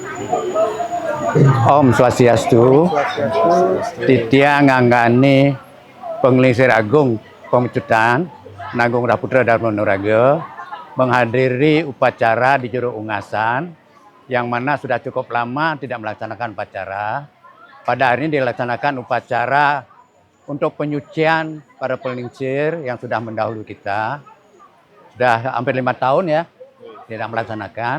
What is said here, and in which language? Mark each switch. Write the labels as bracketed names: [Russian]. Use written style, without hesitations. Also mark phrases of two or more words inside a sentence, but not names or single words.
[Balinese] Om Swastiastu, Titiang nganggani [Indonesian] Pengelisir Agung Pemecutan Nagung Raputra Dharma Nuraga menghadiri upacara di Juru Ungasan yang mana sudah cukup lama tidak melaksanakan upacara. Pada hari ini dilaksanakan upacara untuk penyucian para pelingsir yang sudah mendahului kita. Sudah hampir 5 tahun ya tidak melaksanakan.